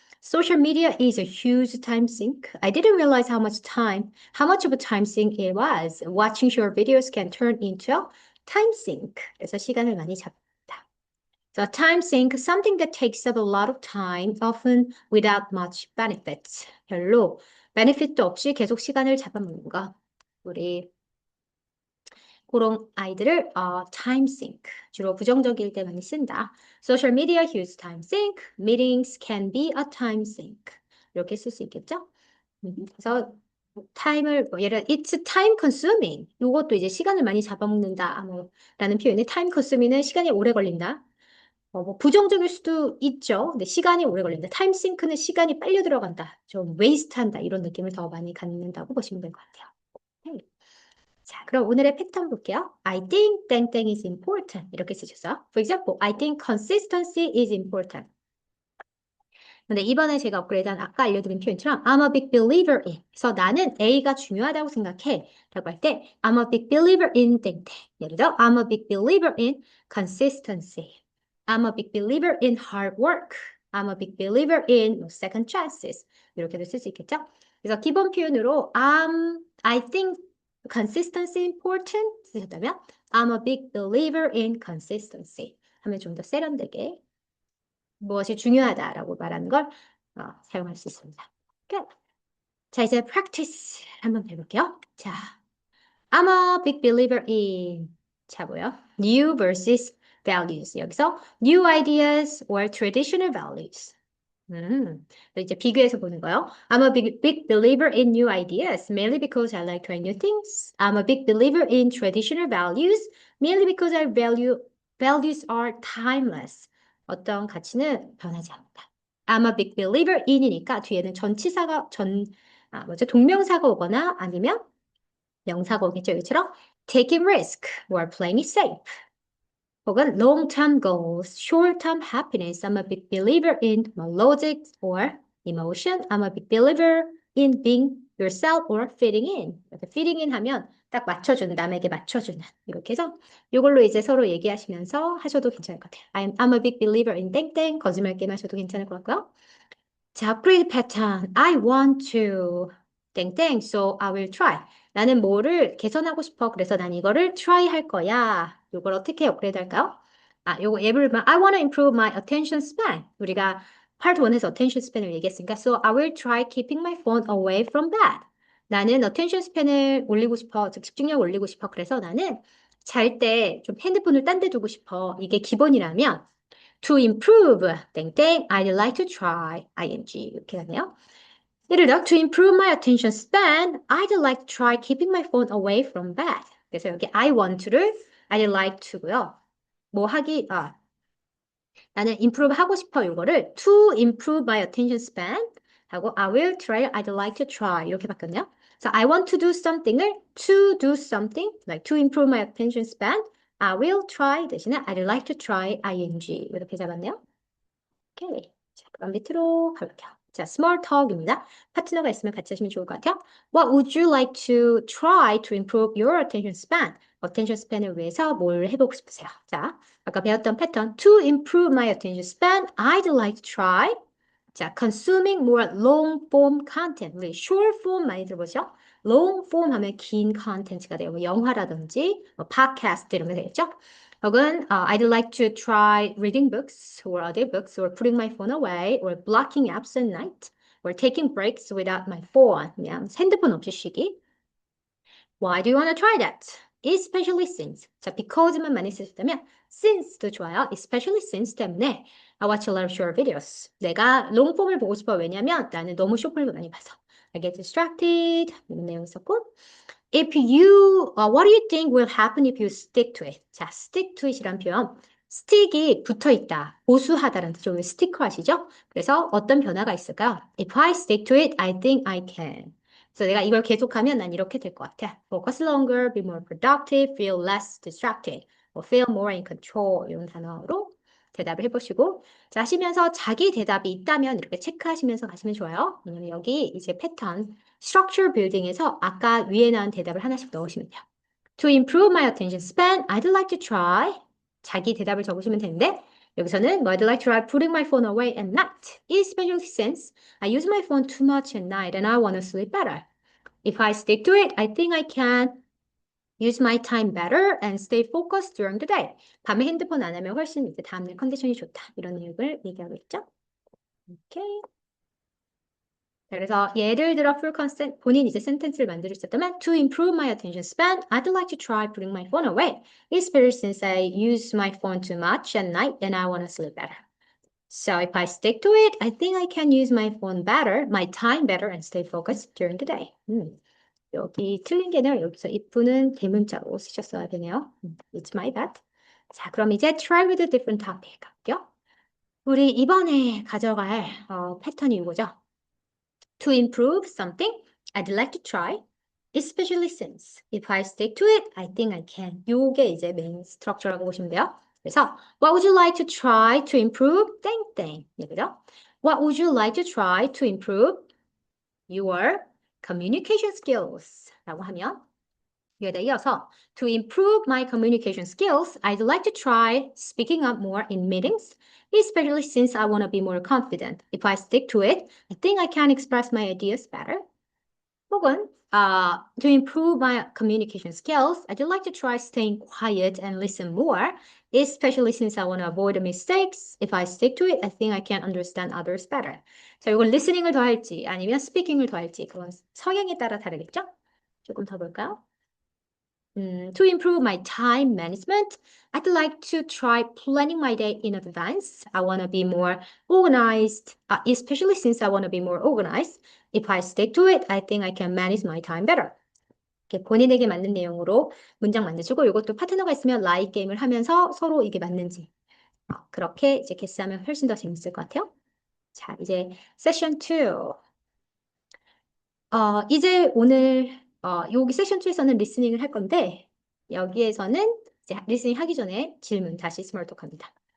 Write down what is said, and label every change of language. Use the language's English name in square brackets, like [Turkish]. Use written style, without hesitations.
[English] Social media is a huge time sink. I didn't realize how much of a time sink it was. Watching short videos can turn into a time sink. [Korean] 그래서 시간을 많이 잡다. [English] So time sink, something that takes up a lot of time, often without much benefits. [Korean] 별로 베네핏도 없이 계속 시간을 잡아먹는 거. 우리 그런 아이들을 time sink 주로 부정적일 때 많이 쓴다. [English] Social media huge time sink. Meetings can be a time sink. [Korean] 이렇게 쓸 수 있겠죠? 그래서 타임을 예를 들어 [English] it's time consuming. [Korean] 이것도 이제 시간을 많이 잡아먹는다. 라는 표현에 time consuming은 시간이 오래 걸린다. 뭐 부정적일 수도 있죠. 근데 시간이 오래 걸린다. 타임 싱크는 시간이 빨려 들어간다. 좀 웨이스트한다. 이런 느낌을 더 많이 갖는다고 보시면 될 것 같아요. 오케이. 자, 그럼 오늘의 패턴 볼게요. [English] I think 땡땡 is important. [Korean] 이렇게 쓰셨어요. [English] For example, I think consistency is important. [Korean] 근데 이번에 제가 업그레이드한 아까 알려드린 표현처럼 [English] I'm a big believer in. [Korean] 그래서 나는 A가 중요하다고 생각해. 라고 할 때 [English] I'm a big believer in 땡땡. [Korean] 예를 들어 [English] I'm a big believer in consistency. I'm a big believer in hard work. I'm a big believer in second chances. [Korean] 이렇게도 쓸 수 있겠죠? 그래서 기본 표현으로 [English] I think consistency important [Korean] 쓰셨다면 [English] I'm a big believer in consistency [Korean] 하면 좀 더 세련되게 무엇이 중요하다라고 말하는 걸 사용할 수 있습니다. [English] Good. [Korean] 자, 이제 practice 한번 해볼게요. [English] 자, I'm a big believer in [Korean] 자, 뭐요? [English] New versus values. 여기서 new ideas or traditional values. [Korean] 이제 비교해서 보는 거요. [English] I'm a big believer in new ideas, mainly because I like trying new things. I'm a big believer in traditional values, mainly because I value values are timeless. [Korean] 어떤 가치는 변하지 않는다. [English] I'm a big believer in [Korean] 이니까 뒤에는 전치사가 동명사가 오거나 아니면 명사가 오겠죠. [English] 이처럼 taking risk or playing it safe. 혹은 long-term goals, short-term happiness. I'm a big believer in logic or emotion. I'm a big believer in being yourself or fitting in. fitting in [Korean] 하면 딱 맞춰주는, 남에게 맞춰주는. 이렇게 해서 이걸로 이제 서로 얘기하시면서 하셔도 괜찮을 것 같아요. [English] I'm a big believer in 땡땡. [Korean] 거짓말 게임 하셔도 괜찮을 것 같고요. [English] 자, upgrade pattern. I want to 땡땡. So I will try. [Korean] 나는 뭐를 개선하고 싶어. 그래서 난 이거를 try 할 거야. 이걸 어떻게 업그레이드 할까요? 요거 예를 들면 [English] I want to improve my attention span. [Korean] 우리가 part 1에서 attention span을 얘기했으니까 So [English] I will try keeping my phone away from bed. [Korean] 나는 attention span을 올리고 싶어. 즉 집중력 올리고 싶어. 그래서 나는 잘 때 좀 핸드폰을 딴 데 두고 싶어. 이게 기본이라면 [English] to improve 땡땡 I'd like to try ing [Korean] 이렇게 하네요. [English] 예를 들어 to improve my attention span I'd like to try keeping my phone away from bed. [Korean] 그래서 여기 [English] I want to [Korean] 를 [English] I'd like to [Korean] 고요. 나는 [English] improve [Korean] 하고 싶어 이거를 [English] to improve my attention span 하고 I will try, I'd like to try [Korean] 이렇게 바꿨네요. [English] So I want to do something을 to do something, like to improve my attention span, I will try [Korean] 대신에 [English] I'd like to try ing [Korean] 이렇게 잡았네요. 오케이. 자, 그럼 밑으로 가볼게요. 자, small talk입니다. 파트너가 있으면 같이 하시면 좋을 것 같아요. [English] What would you like to try to improve your attention span? [Korean] attention span을 위해서 뭘 해보고 싶으세요? 자, 아까 배웠던 패턴. [English] To improve my attention span, I'd like to try. 자, consuming more long form content. [Korean] 우리 short form 많이 들어보죠? long form 하면 긴 컨텐츠가 돼요. 뭐 영화라든지, 뭐 팟캐스트 이런 게 되겠죠? [English] 혹은 I'd like to try reading books or other books or putting my phone away or blocking apps at night or taking breaks without my phone. [Korean] 그냥 핸드폰 없이 쉬기. [English] Why do you want to try that? Especially since. [Korean] 자, because만 많이 쓰셨다면 since도 좋아요. [English] Especially since 때문에 I watch a lot of short videos. [Korean] 내가 롱폼을 보고 싶어. 왜냐면 나는 너무 쇼폼을 많이 봐서. [English] I get distracted. 이런 내용 있었고. what do you think will happen if you stick to it? [Korean] 자, stick to it이란 표현. stick이 붙어 있다, 보수하다라는 뜻으로 우리 스티커 아시죠? 그래서 어떤 변화가 있을까요? [English] If I stick to it, I think I can. [Korean] 그래서 내가 이걸 계속하면 난 이렇게 될 것 같아. [English] Focus longer, be more productive, feel less distracted, or feel more in control [Korean] 이런 단어로 대답을 해보시고 자, 하시면서 자기 대답이 있다면 이렇게 체크하시면서 가시면 좋아요. 왜냐면 여기 이제 패턴 structure building에서 아까 위에 나온 대답을 하나씩 넣으시면 돼요. [English] To improve my attention span, I'd like to try. [Korean] 자기 대답을 적으시면 되는데 여기서는 [English] I'd like to try putting my phone away at night, especially since I use my phone too much at night and I want to sleep better. If I stick to it, I think I can use my time better and stay focused during the day. [Korean] 밤에 핸드폰 안 하면 훨씬 이제 다음날 컨디션이 좋다. 이런 내용을 얘기하고 있죠. 오케이. 그래서 예를 들어 full consent 본인 이제 센텐스를 만들 수 있었다면 [English] to improve my attention span, I'd like to try putting my phone away. Especially since I use my phone too much at night and I want to sleep better. So if I stick to it, I think I can use my phone better, my time better, and stay focused during the day. [Korean] 여기 틀린 게는 여기서 if는 대문자로 쓰셨어야 되네요. [English] It's my bad. [Korean] 자, 그럼 이제 [English] try with a different topic [Korean] 갈게요. 우리 이번에 가져갈 패턴이 이거죠. [English] To improve something, I'd like to try, especially since if I stick to it, I think I can. [Korean] 요게 이제 메인 스트럭처라고 보시면 돼요. [English] 그래서 what would you like to try to improve? [Korean] 땡땡. 그죠? [English] What would you like to try to improve your communication skills? [Korean] 라고 하면 여기다 이어서 [English] to improve my communication skills, I'd like to try speaking up more in meetings, especially since I want to be more confident. If I stick to it, I think I can express my ideas better. 혹은 to improve my communication skills, I'd like to try staying quiet and listen more, especially since I want to avoid mistakes. If I stick to it, I think I can understand others better. [Korean] 자, 이걸 listening을 더 할지 아니면 speaking을 더 할지 그건 성향에 따라 다르겠죠? 조금 더 볼까요? [English] To improve my time management, I'd like to try planning my day in advance. I want to be more organized, especially since I want to be more organized. If I stick to it, I think I can manage my time better. [Korean] 이렇게 본인에게 맞는 내용으로 문장 만드시고 이것도 파트너가 있으면 라이 게임을 하면서 서로 이게 맞는지 그렇게 이제 개수하면 훨씬 더 재밌을 것 같아요. 자, 이제 세션 2. 이제 오늘 여기 세션 2에서는 리스닝을 할 건데 여기에서는 이제 리스닝 하기 전에 질문 다시 스몰 톡 합니다.